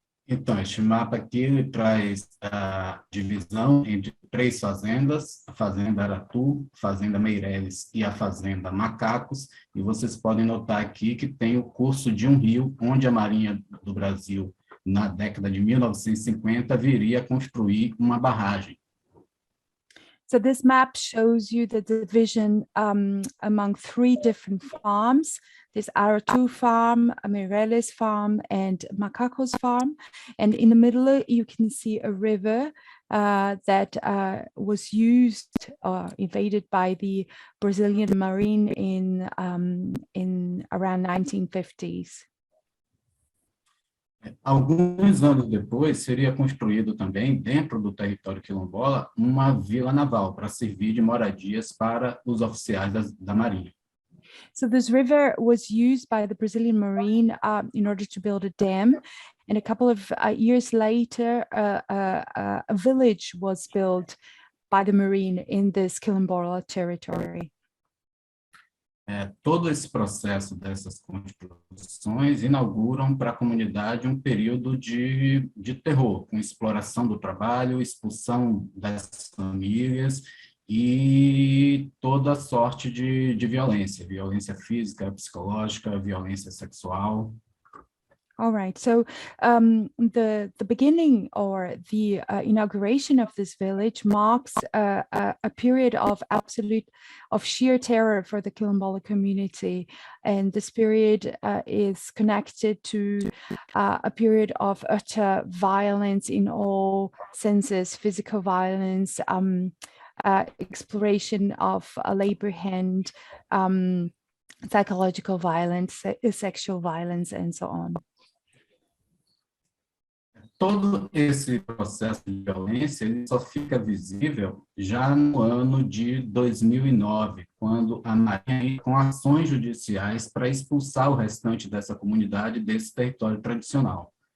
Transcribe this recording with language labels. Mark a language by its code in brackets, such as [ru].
[pt] Então, este mapa aqui ele traz a divisão entre 3 fazendas, a Fazenda Aratu, a Fazenda Meireles e a Fazenda Macacos, e vocês podem notar aqui que tem o curso de um rio, onde a Marinha do Brasil, na década de 1950, viria a construir uma barragem. [en] So this map shows you the division among 3 different farms. There's Aratu farm, Meireles farm, and Macacos farm. And in the middle, you can see a river that was used or invaded by the Brazilian Marine in around 1950s. [pt] Alguns anos depois, seria construído também, dentro do território quilombola, uma vila naval para servir de moradias para os oficiais da Marinha. [en] So this river was used by the Brazilian Marine in order to build a dam. And a couple of years later, a village was built by the Marine in this Quilombola territory. [pt] Todo esse processo dessas construções inauguram para a comunidade um período de terror, com exploração do trabalho, expulsão das famílias e toda sorte de violência física, psicológica, violência sexual. [en] All right, so the beginning or the inauguration of this village marks a period of sheer terror for the Quilombola community, and this period is connected to a period of utter violence in all senses: physical violence, exploration of a labor hand, psychological violence, sexual violence, and so on. [pt] Todo esse processo de violência ele só fica visível já no ano de 2009, quando a Marinha com ações judiciais para expulsar o restante dessa comunidade desse território tradicional.